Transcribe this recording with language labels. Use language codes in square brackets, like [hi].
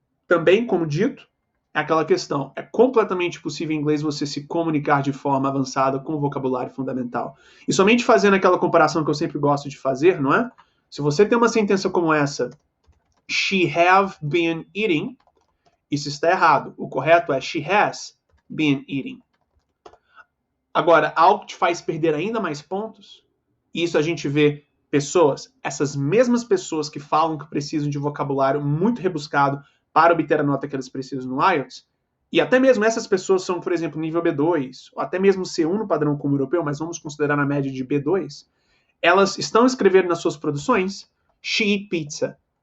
[pt] também, como dito, é aquela questão. É completamente possível em inglês você se comunicar de forma avançada com o vocabulário fundamental. E somente fazendo aquela comparação que eu sempre gosto de fazer, não é? Se você tem uma sentença como essa, [en] she have been eating, [pt] isso está errado. O correto é [en] she has been eating. [pt] Agora, algo que te faz perder ainda mais pontos, isso a gente vê pessoas, essas mesmas pessoas que falam que precisam de vocabulário muito rebuscado para obter a nota que eles precisam no IELTS, e até mesmo essas pessoas são, por exemplo, nível B2, ou até mesmo C1 no padrão comum europeu, mas vamos considerar na média de B2, elas estão escrevendo nas suas produções [en] she eat pizza.